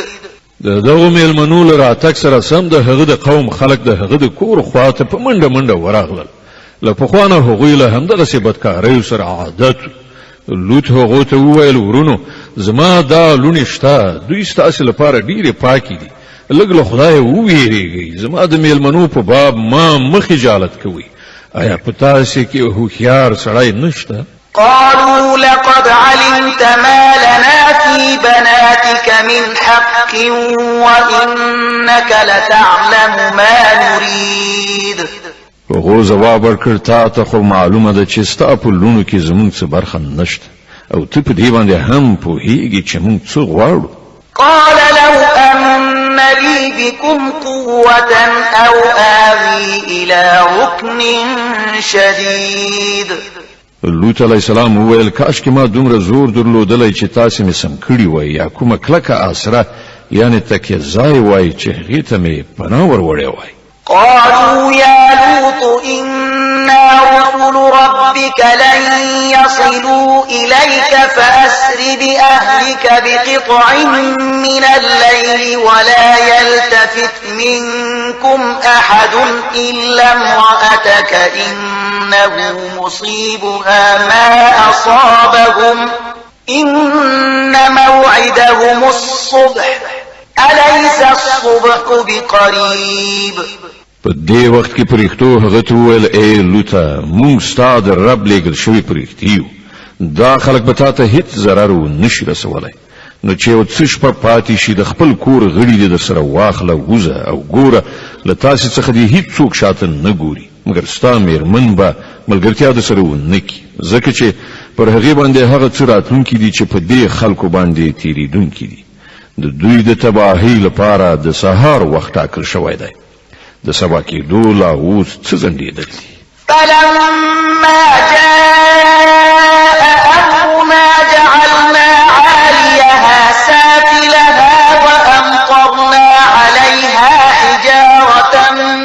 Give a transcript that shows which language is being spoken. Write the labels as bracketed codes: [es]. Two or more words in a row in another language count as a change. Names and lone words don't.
[ps] دغه میلمنو لره اتک سره سم د هغه د قوم خلق د هغه د کور خواته په منډه منډه ورغلل. له پخوانه هغوی له همدغه بدکارۍ سره عادت. لوط هغو ته وویل ورونو، زما دا لونې شته، دوی ستاسې لپاره ډېرې پاکې دي، لږ له خدایه وویریږئ، زما د میلمنو په باب ما مه خجالت کوئ. آیا په تاسې کې هوښیار سړی نشته؟ [ar] قالوا لقد علمت ما لنا في بناتك من حق وإنك لتعلم ما نريد. [ps] هغو ځواب ورکړ، تا ته خو معلومه ده چې ستا په لونو کې زموږ څه برخه نشته، او ته په دې باندې هم پوهېږې چې موږ څه غواړو. [ar] قال لو أن لي بكم قوة أو آوي إلى ركن شديد. [ps] لوط [ar] علیه السلام [ps] وویل کاش کې ما دومره زور درلودلی چې تاسې مې سم کړي وای، یا کومه کلکه آسره یعنی تکیه ځای وای چې هغې ته مې پناه وروړی وای. [ar] قالوا يا لوط إنا رسل ربك لن يصلوا إليك فأسر بأهلك بقطع من الليل ولا يلتفت منكم أحد إلا امرأتك إنه مصيبها ما أصابهم إن موعدهم الصبح أليس الصبح بقريب. [ps] په دې وخت کې پرښتو هغه ته وویل اے لوطه، موږ ستا د رب لېږل شوي پرښتې یو، دا خلک به تا ته هېڅ ضرر ونشي رسولی. نو چې یو څه شپه پاتې شي د خپل کور غړي دې درسره واخله، وځه او ګوره له تاسې څخه دې هېڅوک شاته نه ګوري، مګر ستا مېرمن به ملګرتیا درسره ونه کړي، ځکه چې پر هغې باندې هغه څه راتلونکي دي چې په دې خلکو باندې تېرېدونکي دي. د دوی د تباهۍ لپاره د سهار وخت ټاکل شوی دی، د سبا کېدو لا اوس څه ځنډېدل دي. [ar] فلما جاء أمرنا جعلنا عاليها سافلها وأمطرنا عليها حجارة